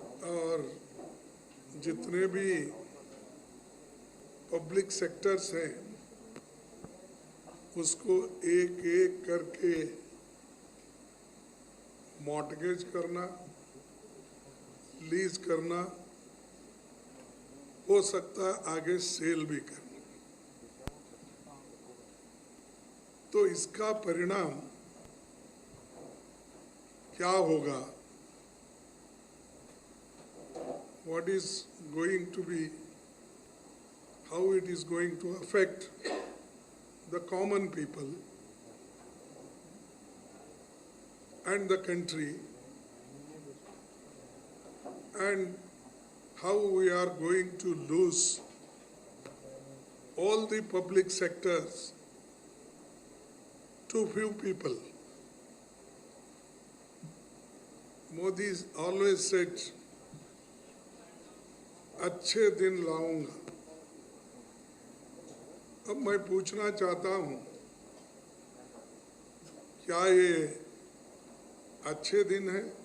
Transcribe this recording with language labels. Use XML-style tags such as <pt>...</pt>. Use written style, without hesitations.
<hi>और जितने भी पब्लिक सेक्टर्स हैं उसको एक एक करके मॉर्टगेज करना, लीज करना, हो सकता है आगे सेल भी करना। तो इसका परिणाम क्या होगा?</hi> <en>What is going to be, how it is going to affect the common people and the country, and how we are going to lose all the public sectors to few people. Modi always said,</en> <hi>अच्छे दिन लाऊंगा। अब मैं पूछना चाहता हूं, क्या ये अच्छे दिन है?</hi>